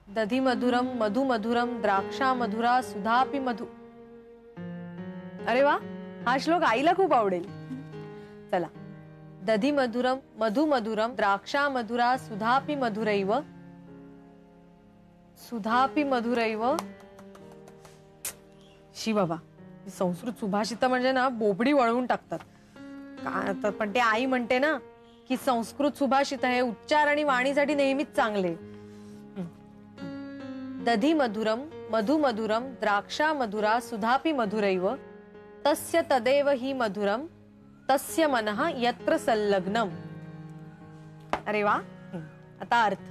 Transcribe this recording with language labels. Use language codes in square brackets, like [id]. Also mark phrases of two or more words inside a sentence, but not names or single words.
[sa] दधी मधुरम मधु मधुरम द्राक्षा मधुरा सुधापि मधु. [mr] अरे वा, हा श्लोक आईला खूप आवडेल. चला, [sa] दधी मधुरम मधु मधुरम द्राक्षा मधुरा सुधापि मधुरैव. सुधापि मधुरैव. [mr] शी बाबा, संस्कृत सुभाषित म्हणजे ना बोबडी वळवून टाकतात. पण ते आई म्हणते ना की संस्कृत सुभाषित हे उच्चार आणि वाणीसाठी नेहमीच चांगले. [sa] दधी मधुरम मधु मधुरम द्राक्षा मधुरा सुधापि मधुरैव तस्य तदेव हि मधुरम तस्य मनः यत्र संलग्नम. [mr] अरे वा. आता अर्थ.